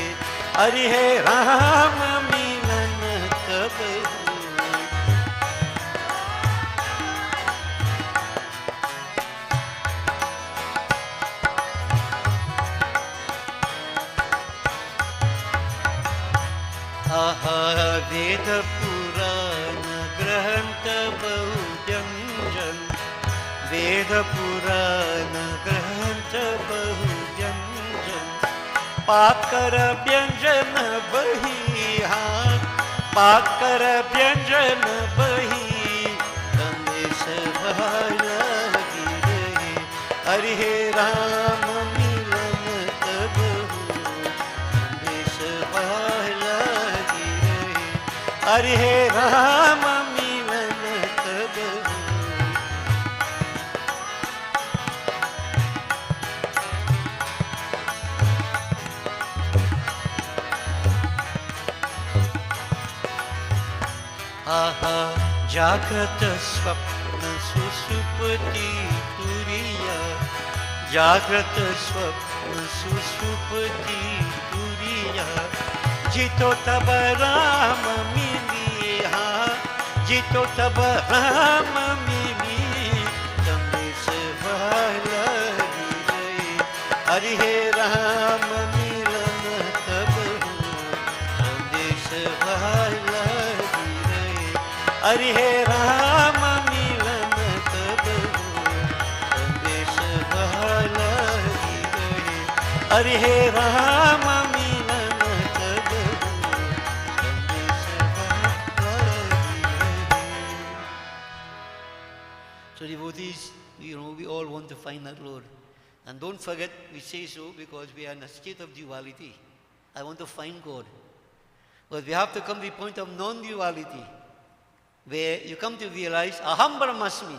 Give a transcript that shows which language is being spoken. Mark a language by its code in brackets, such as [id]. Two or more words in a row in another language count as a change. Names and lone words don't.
[hi] हरि हे राम मिलन कबहू। आहा वेद पुराण ग्रंथ बहु व्यंजन। वेद पुराण ग्रंथ बहु व्यंजन। पाकर व्यंजन बही हाँ पाकर व्यंजन बही संदेश वह लगी रहे। हरि हे राम मिलन कबहू संदेश वह लगी रहे। हरि हे राम मिलन कबहू। आहा जागृत स्वप्न सुषुप्ति तुरिया। जागृत स्वप्न सुषुप्ति तुरिया। जितो तब राम मिली हाँ जितो तब राम मिली संदेश वह लगी रहे। हरि हे राम मिलन कबहू संदेश वह लगी रहे। हरि हे राम मिलन कबहू संदेश वह लगी रहे। हरि हे राम मिलन कबहू संदेश वह लगी रहे। [en] So devotees, we all want to find that Lord. And don't forget, we say so because we are in a state of duality. I want to find God. But we have to come to the point of non-duality, where you come to realize, [sa] अहं ब्रह्मास्मि.